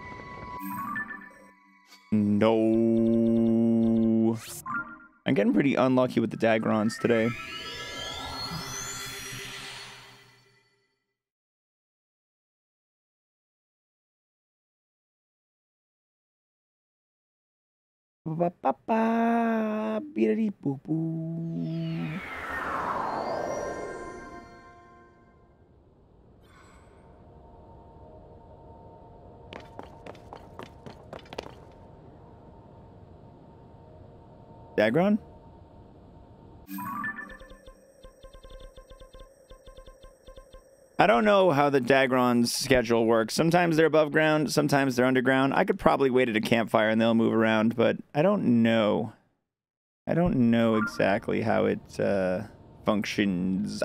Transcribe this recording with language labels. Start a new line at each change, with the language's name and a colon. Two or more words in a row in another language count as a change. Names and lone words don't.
English: No. I'm getting pretty unlucky with the Dagrons today. Ba-ba-ba-ba, beep-a-dee-boo-boo. Dagron? I don't know how the Dagron's schedule works. Sometimes they're above ground, sometimes they're underground. I could probably wait at a campfire and they'll move around, but I don't know. I don't know exactly how it functions.